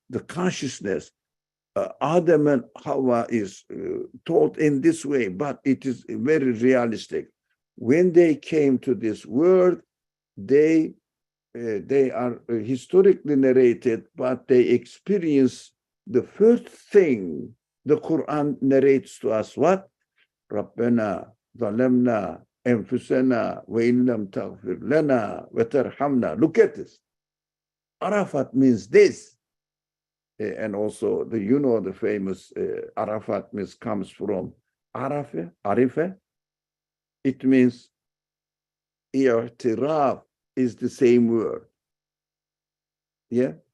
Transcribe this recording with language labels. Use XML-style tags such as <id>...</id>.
<en>The consciousness. Adam and Hawa is taught in this way, but it is very realistic. When they came to this world, they are historically narrated, but they experience the first thing the Quran narrates to us. What?</en> <ar>ربنا ظلمنا أنفسنا وإن لم تغفر لنا وترحمنا.</ar> <en>Look at this. Arafat means this. And also, the famous Arafat means comes from Arife. It means i'tiraf is the same word. Yeah?</en>